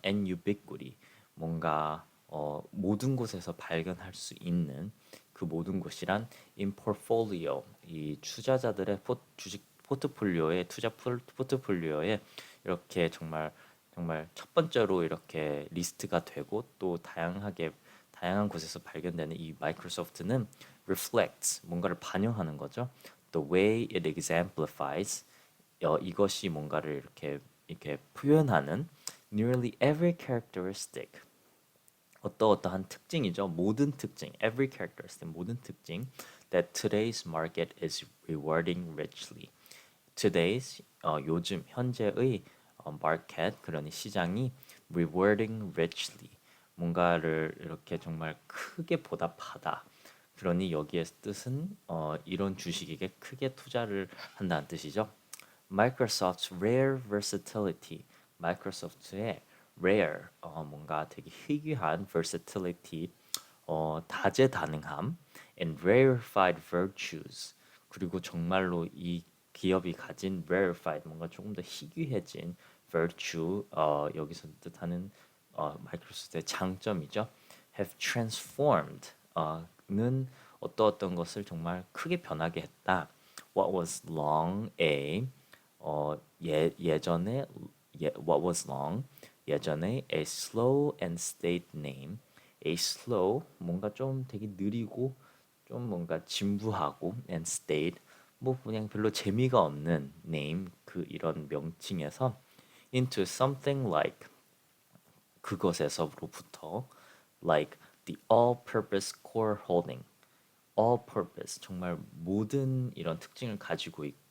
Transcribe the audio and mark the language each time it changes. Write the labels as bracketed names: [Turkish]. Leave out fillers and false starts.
[English] and ubiquity [Korean] 뭔가 모든 곳에서 발견할 수 있는 그 모든 곳이란 [English] in portfolio [Korean] 이 투자자들의 주식 포트폴리오에 투자 포트폴리오에 이렇게 정말 첫 번째로 이렇게 리스트가 되고 또 다양한 곳에서 발견되는 이 마이크로소프트는 reflects 뭔가를 반영하는 거죠. [English] The way it exemplifies [Korean] 이것이 뭔가를 이렇게 표현하는 [English] nearly every characteristic [Korean] 어떠한 특징이죠. 모든 특징 every characteristic 모든 특징 [English] that today's market is rewarding richly. [Korean] today's 요즘 현재의 market 그러니 시장이 rewarding richly 뭔가를 이렇게 정말 크게 보답하다. 그러니 여기에 뜻은 이런 주식에게 크게 투자를 한다는 뜻이죠. [English] Microsoft's rare versatility, [Korean] 마이크로소프트의 rare 뭔가 되게 희귀한 versatility, 다재다능함, [English] and rarefied virtues [Korean] 그리고 정말로 이 기업이 가진 rarefied 뭔가 조금 더 희귀해진 virtue 여기서 뜻하는 마이크로소프트의 장점이죠. [English] have transformed [Korean] 는 어떤 것을 정말 크게 변하게 했다. [English] What was long a [Korean] 예전에 [English] what was long 예전에 a slow and staid name. [Korean] a slow 뭔가 좀 되게 느리고 좀 뭔가 진부하고 [English] and staid [Korean] 뭐 그냥 별로 재미가 없는 name 그 이런 명칭에서 [English] into something like [Korean] 그것에서로부터 [English] like the all-purpose core holding all-purpose [Korean] 정말 모든 이런 특징을 가지고